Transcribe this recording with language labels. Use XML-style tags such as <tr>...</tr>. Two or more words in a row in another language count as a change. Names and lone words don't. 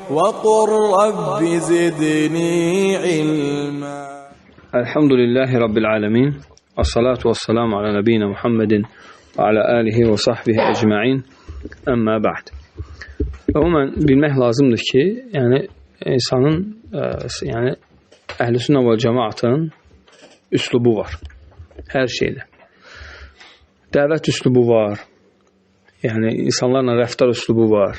<ar>وقل رب زدني علما. الحمد لله رب العالمين. والصلاة والسلام على نبينا محمد وعلى آله وصحبه أجمعين. أما بعد.</ar> <az>Ümumən bilmək lazımdır ki, yəni insanın yəni Əhlüsünnə və Cemaatın üslubu var. Hər şeydə. Dəvət üslubu var. Yəni insanlarla rəftar üslubu var.</az>